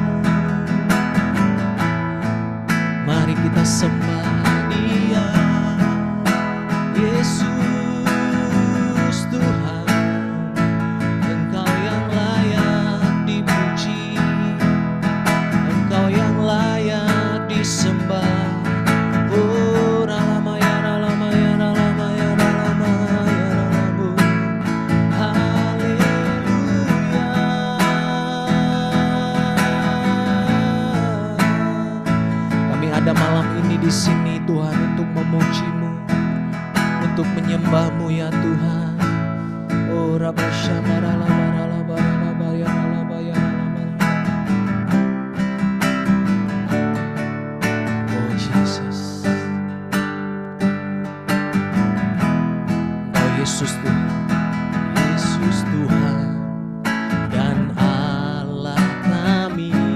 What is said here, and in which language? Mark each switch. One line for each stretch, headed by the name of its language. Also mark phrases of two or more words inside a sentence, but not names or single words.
Indonesian: Mari kita sembah Dia, Yesus Tuhan. Engkau yang layak dipuji, Engkau yang layak disembah. Oh, ralamaya, ralamaya, ralamaya, ralamaya, ralamu. Haleluya. Kami ada malam ini di sini Tuhan untuk memuji-Mu, untuk menyembah-Mu ya Tuhan. Oh, rabasyana, ralaba, ralaba, ralaba, ya ralaba, ya ralaba. Oh Yesus, Engkau Yesus Tuhan, Yesus Tuhan dan Allah kami.